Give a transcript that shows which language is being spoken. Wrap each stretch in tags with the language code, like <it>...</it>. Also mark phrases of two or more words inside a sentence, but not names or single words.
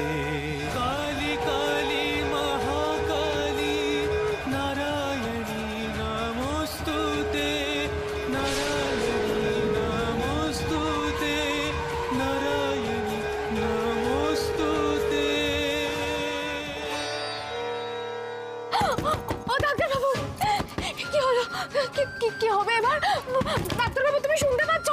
<sa>काली काली महाकाली नारायणी नमोस्तुते नारायणी नमोस्तुते नारायणी नमोस्तुते।</sa> <bn>ও ডাক্তারবাবু, কি হলো? কি হবে এবার? ডাক্তারবাবু তুমি শুনতে পাচ্ছ?</bn>